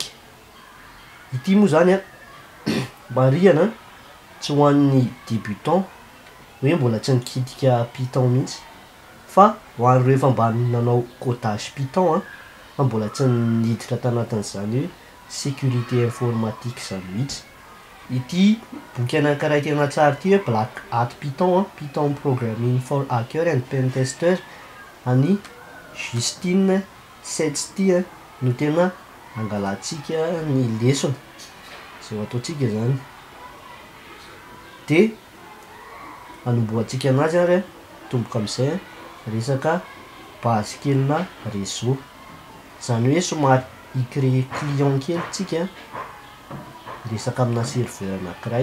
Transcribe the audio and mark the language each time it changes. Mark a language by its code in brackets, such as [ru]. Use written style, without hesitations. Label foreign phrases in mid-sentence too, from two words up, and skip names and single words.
[mg] Ity moa zany marihana tsy ho an'ny débutant hoe mbola tsy nikitika Python mihitsy, fa ho an'ireo efa mba nanao codage Python fa mbola tsy niditra tanatin'izany hoe [fr] sécurité informatique [mg] zany mihitsy. Ity boky anankiray tena tsara ty hoe Black Hat Python, Python Programming for Hacker and Pen Tester any Justine Setsti no tena angalatsika ny lesona zay ataotsika zany. De anomboantsika anazy ary tomboka am'izay resaka base kelina réseau, zany hoe somary hicréer client kely tsika resaka amina serveur anankiray.